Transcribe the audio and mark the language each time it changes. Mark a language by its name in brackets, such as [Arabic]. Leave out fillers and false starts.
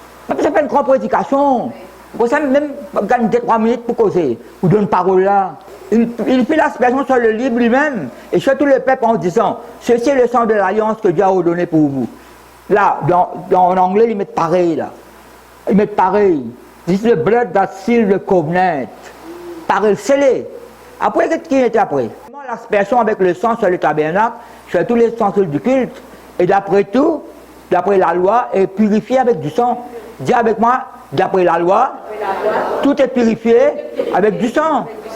[French] Mais c'est pas une grande prédication. Vous savez, même gagner 3 minutes pour causer, ou donne parole là. Il fait l'aspersion sur le livre lui-même, et sur tout le peuple en disant, ceci est le sang de l'alliance que Dieu a ordonné pour vous. Là, en anglais, ils mettent pareil là. Ils mettent pareil. [English] This is the blood that seals the covenant. [French] Pareil, scellé. Après, qu'est-ce qui était après? L'aspersion avec le sang sur le tabernacle, sur tous les ustensiles du culte, et d'après tout, d'après la loi, est purifié avec du sang. Dis avec moi, d'après la loi, tout est purifié avec du sang.